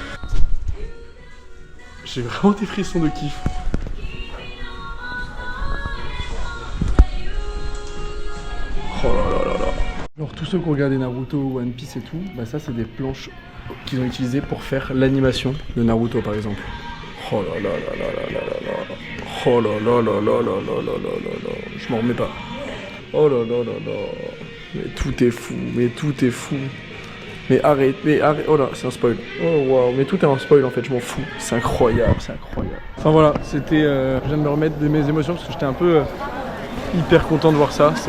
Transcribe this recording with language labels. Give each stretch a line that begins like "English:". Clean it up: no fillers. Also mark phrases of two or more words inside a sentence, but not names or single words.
French: J'ai vraiment des frissons de kiff. Oh là là là là. Alors tous ceux qui ont regardé Naruto, One Piece et tout, bah ça c'est des planches qu'ils ont utilisées pour faire l'animation de Naruto par exemple. Oh là là là là là là là là. Oh là là là là là là là là là. Je m'en remets pas. Oh là là là là. Mais tout est fou, mais tout est fou. Mais arrête, oh là, c'est un spoil. Oh waouh, mais tout est un spoil en fait, je m'en fous. C'est incroyable, c'est incroyable. Enfin voilà, c'était. Je viens de me remettre de mes émotions parce que j'étais un peu hyper content de voir ça.